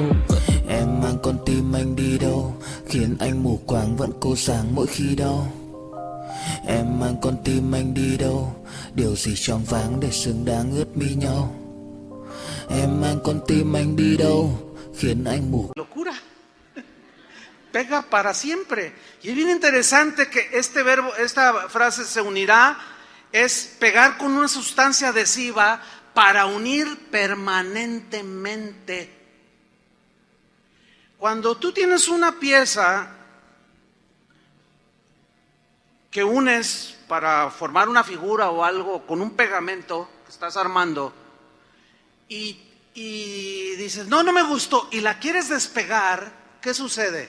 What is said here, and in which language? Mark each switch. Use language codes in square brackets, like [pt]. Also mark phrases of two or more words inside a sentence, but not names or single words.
[vi] Em mang con tim anh đi đâu, khiến anh mù quáng vẫn cố sáng mỗi khi đau. Em mang con tim anh đi đâu, điều gì choáng váng để xứng đáng ướt mi nhau. Em mang con tim anh đi đâu, khiến anh mù. [es] Locura. Pega para siempre. Y es bien interesante que este verbo, esta frase se unirá, es pegar con una sustancia adhesiva para unir permanentemente. Cuando tú tienes una pieza que unes para formar una figura o algo con un pegamento que estás armando y dices, no me gustó, y la quieres despegar, ¿qué sucede?